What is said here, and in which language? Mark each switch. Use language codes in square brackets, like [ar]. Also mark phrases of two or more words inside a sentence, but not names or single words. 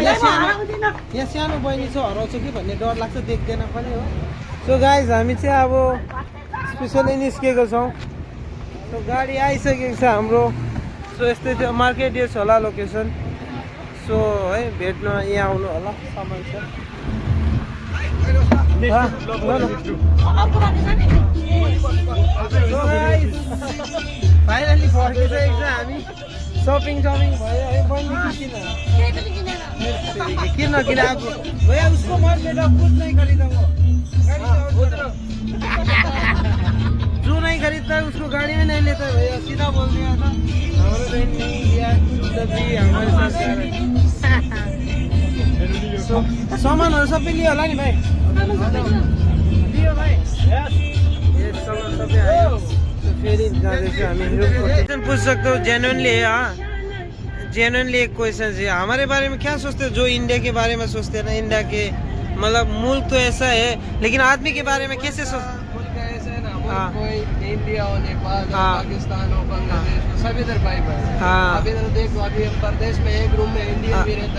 [ne] यहाँ सानो बहिनी छ हराउँछ कि भन्ने डर लाग्छ देख्दैन पनि हो [en] so guys [ne] हामी चाहिँ अब स्पेसली निस्केको छौँ सो गाडी आइसकेको छ हाम्रो सो यस्तै थियो मार्केट यो छ होला लोकेसन सो है भेट्न यहाँ आउनु होला सामान छ फाइनली फर्किसकेको छ हामी सपिङ भयो है बहिनी किन किन अब [hi] भैया उसको मन बेटा कुछ नहीं खरीदा वो जो नहीं खरीदता है उसको गाड़ी में नहीं लेता भैया सीधा बोल दिया था हमारे बहन नहीं लिया तभी हमारे साथ जा रहे [ne] सामानहरू सबै लियो होला नि भाइ लियो भाइ ये सामान सबै आयो फेरि जाँदैछु हामी [hi] क्वेश्चन पूछ सकते हो जेन्युइनली हाँ जेन्युइनली एक क्वेश्चन है हमारे बारे में क्या सोचते हो जो इंडिया के बारे में सोचते हैं ना इंडिया के मतलब मुल्क तो ऐसा है लेकिन आदमी के बारे में कैसे सोच कोई इंडिया हो नेपाल हो पाकिस्तान हो बांग्लादेश हो सब इधर भाई भाई अब इधर देखो अभी हम प्रदेश में एक रूम में इंडियन भी रहता